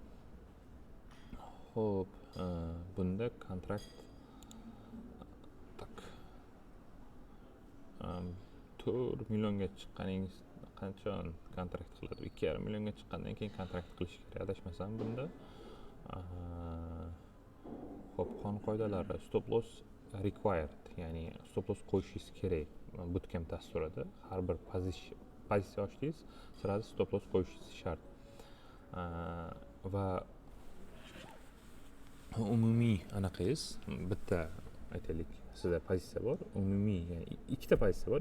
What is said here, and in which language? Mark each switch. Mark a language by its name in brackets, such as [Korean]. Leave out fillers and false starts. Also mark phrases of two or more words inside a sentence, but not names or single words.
[Uzbek] Xo'p, bunda kontrakt 4 millionga chiqqaningiz qanchon kontrakt qiladi? 2,5 millionga chiqqandan keyin kontrakt qilish kerak, adashmasam bunda. Xo'p, qonun qoidalari [English] stop loss required, [Uzbek] ya'ni [English] stop loss [Uzbek] qo'yishingiz kerak. Bootcamp dasturida har bir pozitsiya ochdingiz, sirasi [English] stop loss [Uzbek] qo'yishingiz shart. Va umumiy anaqangiz bitta aytaylik, sizda pozitsiya bor, umumiy, ya'ni ikkita pozitsiya bor.